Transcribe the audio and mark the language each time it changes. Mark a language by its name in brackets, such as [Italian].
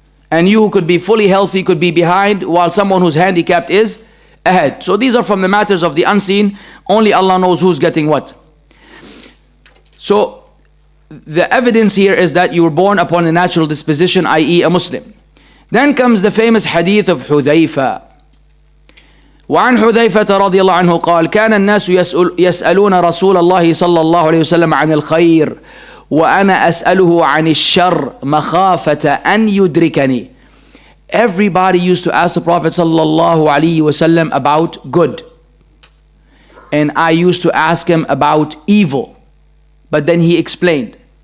[English] And you who could be fully healthy could be behind, while someone who's handicapped is ahead. So these are from the matters of the unseen. Only Allah knows who's getting what. So the evidence here is that you were born upon a natural disposition, i.e. a Muslim. Then comes the famous hadith of Hudhayfa. [Arabic] وعن حذيفة رضي الله عنه قال كان الناس يسألون رسول الله صلى الله عليه وسلم عن الخير وأنا أسأله عن الشر مخافة أن يدركني. [English] Everybody used to ask the Prophet [Arabic] صلى الله عليه وسلم [English] about good, and I used to ask him about evil, but then he explained.